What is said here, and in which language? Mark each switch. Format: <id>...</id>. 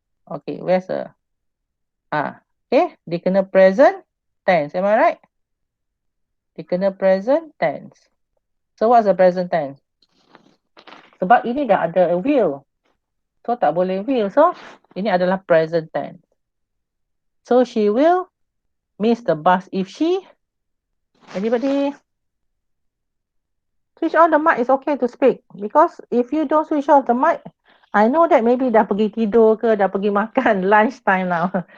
<en>Okay, where's the okay,</en> <ms>dia kena</ms> <en>present tense. Am I right?</en> <ms>Dia kena</ms> <en>present tense. So what's the present tense?</en> <ms>Sebab ini dah ada will. So tak boleh will. So ini adalah present tense.</ms> <en>So she will miss the bus if she. Anybody? Switch on the mic is okay to speak. Because if you don't switch off the mic, I know that maybe</en> <ms>dah pergi tidur ke, dah pergi makan</ms> <en>lunch time now.</en>